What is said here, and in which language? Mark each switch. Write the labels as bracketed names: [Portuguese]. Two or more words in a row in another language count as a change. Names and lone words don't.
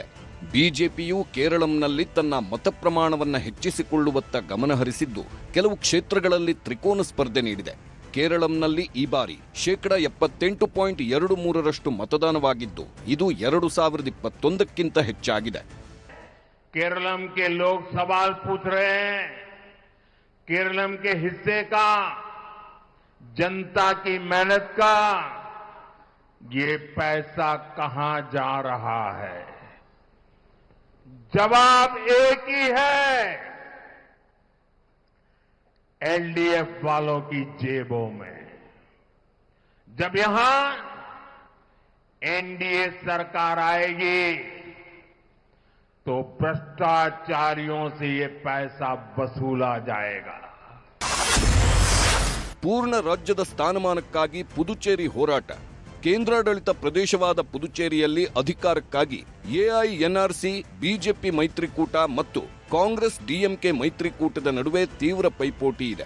[Kannada] ಬಿಜೆಪಿಯು ಕೇರಳಂನಲ್ಲಿ ತನ್ನ ಮತ ಪ್ರಮಾಣವನ್ನ ಹೆಚ್ಚಿಸಿಕೊಳ್ಳುವತ್ತ ಗಮನಹರಿಸಿದ್ದು ಕೆಲವು ಕ್ಷೇತ್ರಗಳಲ್ಲಿ ತ್ರಿಕೋನ ಸ್ಪರ್ಧೆ ನೀಡಿದೆ. ಕೇರಳಂನಲ್ಲಿ ಈ ಬಾರಿ 78.23% ಮತದಾನವಾಗಿದ್ದು ಇದು 2021ಕ್ಕಿಂತ ಹೆಚ್ಚಾಗಿದೆ. [Hindi] केरलम के लोग सवाल पूछ रहे हैं, केरलम के हिस्से का, जनता की मेहनत का ये पैसा कहां जा रहा है? जवाब एक ही है, एलडीएफ वालों की जेबों में. जब यहां एनडीए सरकार आएगी तो भ्रष्टाचारियों से ये पैसा वसूला जाएगा. [Kannada] ಪೂರ್ಣ ರಾಜ್ಯದ ಸ್ಥಾನಮಾನಕ್ಕಾಗಿ ಪುದುಚೇರಿ ಹೋರಾಟ. ಕೇಂದ್ರಾಡಳಿತ ಪ್ರದೇಶವಾದ ಪುದುಚೇರಿಯಲ್ಲಿ ಅಧಿಕಾರಕ್ಕಾಗಿ ಎಐಎನ್ಆರ್ಸಿ ಬಿಜೆಪಿ ಮೈತ್ರಿಕೂಟ ಮತ್ತು ಕಾಂಗ್ರೆಸ್ ಡಿಎಂಕೆ ಮೈತ್ರಿಕೂಟದ ನಡುವೆ ತೀವ್ರ ಪೈಪೋಟಿ ಇದೆ.